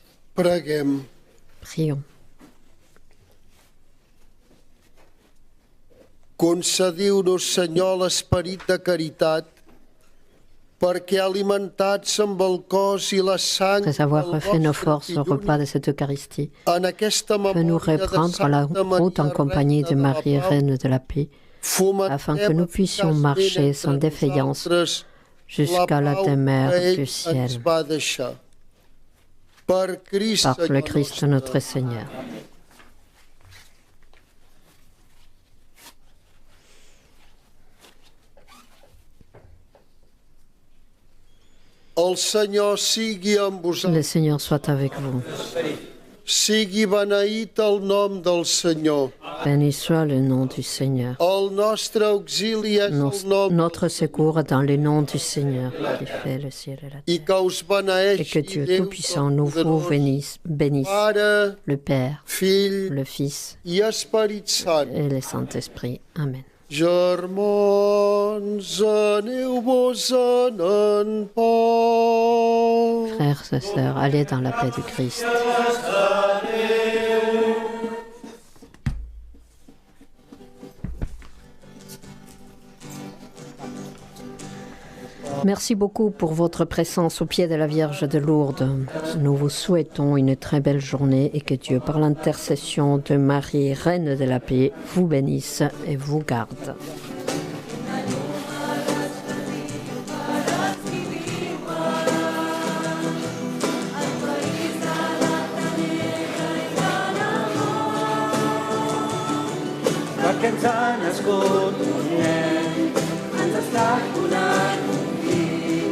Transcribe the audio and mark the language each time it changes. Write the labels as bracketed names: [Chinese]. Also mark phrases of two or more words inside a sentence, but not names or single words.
[Catalan] Preguem. [French] Prions. [Catalan] Concediu-nos, Senyor, l'esperit de caritat, perquè alimentats amb el cos i la sang [French] Après avoir refait nos forces au repas de cette Eucharistie, fais-nous reprendre la route en compagnie de Marie, Reine de la paix, afin que nous puissions marcher sans défaillance jusqu'à la demeure du ciel. Par le Christ notre Seigneur. [Catalan] El Senyor sigui amb [French] Le [Catalan] vosaltres. [French] Seigneur soit avec vous. [Catalan] Sigui beneït el nom del Senyor. [French] Béni soit le nom du Seigneur. [Catalan] El nostre auxili és el nom [French] Notre secours est dans le nom du Seigneur qui fait le ciel et la terre. [Catalan] i que us [French] Et [Catalan] beneeixi [French] que Dieu [Catalan] Déu [French] Tout-Puissant nous vous bénisse, [Catalan] Pare, [French] le Père, [Catalan] Fill [French] le Fils [Catalan] i Esperit Sant. [French] et le Saint-Esprit. Amen. [Catalan] Germans, aneu-vos-en en pau. [French] Frères et sœurs, allez dans la paix du Christ. Merci beaucoup pour votre présence au pied de la Vierge de Lourdes. Nous vous souhaitons une très belle journée et que Dieu, par l'intercession de Marie, Reine de la paix, vous bénisse et vous garde. [Catalan] Perquè ens ha nascut un nen, ens està donant un fill.